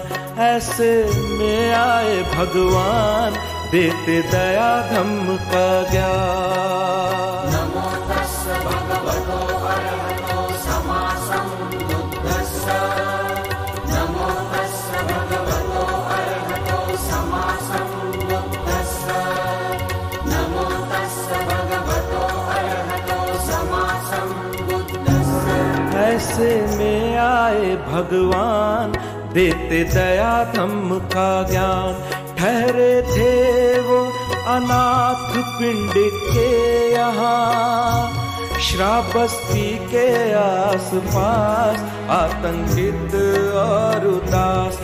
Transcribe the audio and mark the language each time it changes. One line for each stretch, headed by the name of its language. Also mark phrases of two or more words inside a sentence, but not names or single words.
Hindi: ऐसे में आए भगवान, देते दया धम्म का ज्ञान।
Pali: नमो तस्स भगवतो अरहतो सम्मा सम्बुद्धस्स। नमो तस्स भगवतो अरहतो सम्मा सम्बुद्धस्स। नमो तस्स भगवतो अरहतो सम्मा सम्बुद्धस्स।
Hindi: ऐसे में आए भगवान, देते दया धम्म का ज्ञान। ठहरे थे वो अनाथ पिंड के यहाँ, श्रावस्ती के आस पास, आतंकित और उदास।